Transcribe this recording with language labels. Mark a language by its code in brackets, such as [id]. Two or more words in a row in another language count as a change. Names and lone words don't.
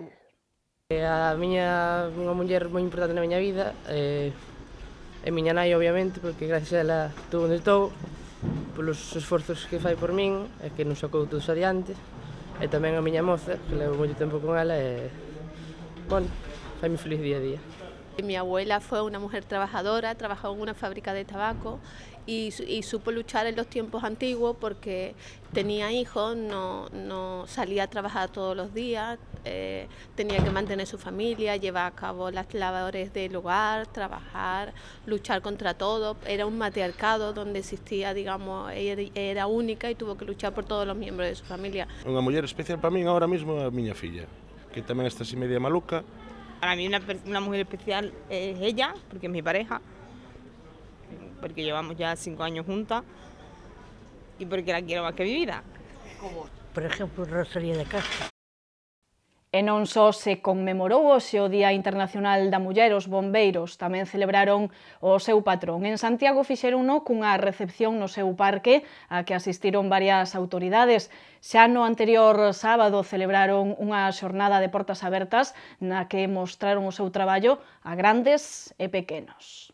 [gl] A miña unha muller moi importante na miña vida é miña nai, obviamente, porque gracias a ela estou onde estou, polos esforzos que fai por min e que nos sacou todos adiante, e tamén a miña moza, que levo moito tempo con ela e, bueno, faime feliz día a día. [es] Mi abuela fue una mujer trabajadora, trabajó en una fábrica de tabaco y supo luchar en los tiempos antiguos porque tenía hijos, no salía a trabajar todos los días, tenía que mantener su familia, llevar a cabo las labores del hogar, trabajar, luchar contra todo. Era un matriarcado donde existía, digamos, ella era única y tuvo que luchar por todos los miembros de su familia. [gl] Unha muller especial para min ahora mesmo é a miña filla, que tamén está así media maluca. [es] Para mí una mujer especial es ella, porque es mi pareja, porque llevamos ya 5 años juntas y porque la quiero más que mi vida. Por ejemplo, Rosalía de Castro. [gl] E non só se conmemorou hoxe o Día Internacional da Muller, os bombeiros tamén celebraron o seu patrón. En Santiago fixerono cunha recepción no seu parque a que asistiron varias autoridades. Xa no anterior sábado celebraron unha xornada de portas abertas na que mostraron o seu traballo a grandes e pequenos.